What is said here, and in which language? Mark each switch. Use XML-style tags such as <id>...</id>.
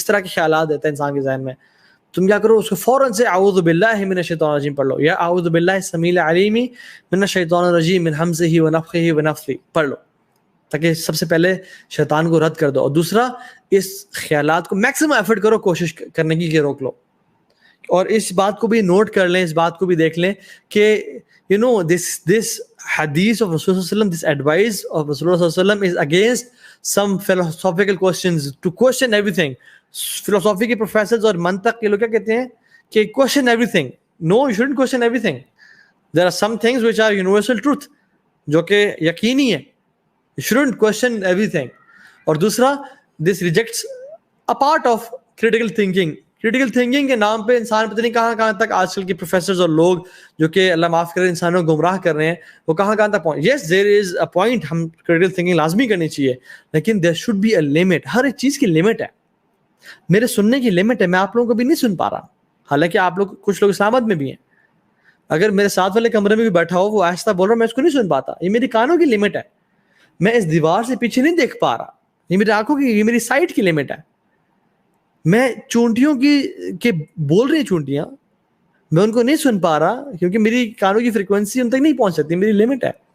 <ur>اس طرح کے خیالات دیتے ہیں انسان کے ذہن میں. تم کیا کرو, اس کو فوراً سے</ur> <ar>اعوذ باللہ من الشیطان الرجیم</ar> <ur>پڑھ لو, یا</ur> <ar>اعوذ باللہ السمیع العلیم من الشیطان الرجیم من ہمزہ ونفخہ ونفثہ</ar> <ur>پڑھ لو, تاکہ سب سے پہلے شیطان کو رد کر دو. اور دوسرا, اس خیالات کو میکسیمم ایفرٹ کرو, کوشش کرنے کی کہ روک لو. اور اس بات کو بھی نوٹ کر لیں, اس بات کو بھی دیکھ لیں کہ</ur> <en>this hadith of Rasul sallallahu alaihi wasallam, this advice of Rasulullah sallallahu alaihi wasallam is against some philosophical questions, to question everything.</en> <ur>فلسفی کے پروفیسرز اور منطق کے لوگ کیا کہتے ہیں کہ</ur> <en>question everything. No, you shouldn't question everything. There are some things which are universal truth,</en> <ur>جو کہ یقینی ہے.</ur> <en>You shouldn't question everything.</en> <ur>اور دوسرا,</ur> <en>this rejects a part of critical thinking.</en> <ur>Critical thinking کے نام پہ انسان پتہ نہیں کہاں تک آج کل کے پروفیسرز اور لوگ جو کہ اللہ معاف کرے انسانوں کو گمراہ کر رہے ہیں, وہ کہاں تک پہنچ.</ur> <en>Yes, there is a point, ہم critical thinking</en> <ur>لازمی کرنی چاہیے, لیکن</ur> <en>there should be a limit.</en> <ur>ہر ایک چیز کی لمٹ ہے. میرے سننے کی لمٹ ہے, میں آپ لوگوں کو بھی نہیں سن پا رہا, حالانکہ آپ لوگ کچھ لوگ اسلام آباد میں بھی ہیں. اگر میرے ساتھ والے کمرے میں بھی بیٹھا ہو, وہ آہستہ بول رہا, میں اس کو نہیں سن پاتا. یہ میری کانوں کی لمٹ ہے, میں اس دیوار سے پیچھے نہیں دیکھ پا رہا. یہ میری آنکھوں کی, یہ میری سائٹ کی لمٹ ہے. میں چونٹیوں کی بول رہی چونٹیاں, میں ان کو نہیں سن پا رہا کیونکہ میری کانوں کی فریکوینسی ان تک نہیں پہنچ سکتی, میری لمٹ ہے.</ur>